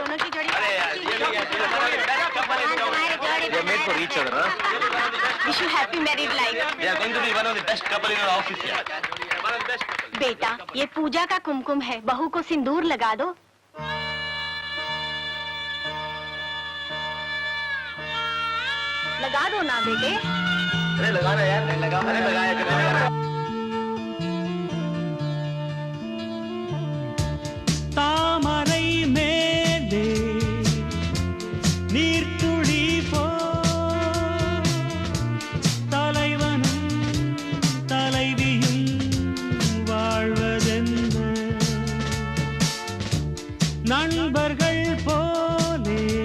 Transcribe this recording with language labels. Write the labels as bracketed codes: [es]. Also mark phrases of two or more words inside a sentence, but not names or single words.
[hi] दोनों की जोड़ी अरे यार ये [en] made for each other. wish you happy married life. they are going to be one of the best couple in our office yaar. [hi] बेटा ये पूजा का कुमकुम है, बहू को सिंदूर लगा दो। लगा दो ना बेटे। अरे लगा ना यार, लगा। अरे लगाया [ta] தாமரை மேலே நீர்த்துளி போ தலைவனும் தலைவியும் வாழ்வதென்ன நண்பர்கள் போலே